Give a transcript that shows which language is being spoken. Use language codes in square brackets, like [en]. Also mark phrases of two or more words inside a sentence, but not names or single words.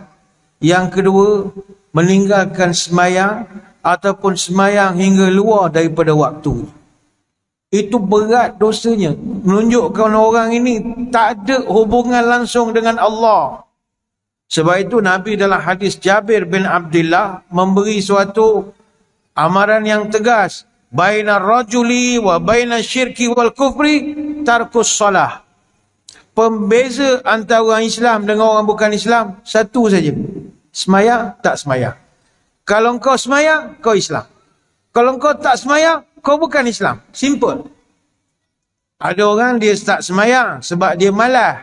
[ms] Yang kedua, meninggalkan semayang ataupun semayang hingga luar daripada waktu. Itu berat dosanya. Menunjukkan orang ini tak ada hubungan langsung dengan Allah. Sebab itu Nabi dalam hadis Jabir bin Abdullah memberi suatu amaran yang tegas. [ar] بين الرجل وبين الشرك والكفر ترك الصلاة. [ms] Pembeza antara orang Islam dengan orang bukan Islam satu saja. Semayang, tak semayang. Kalau engkau semayang, kau Islam. Kalau engkau tak semayang, kau bukan Islam. Simple. Ada orang dia tak semayang sebab dia malas.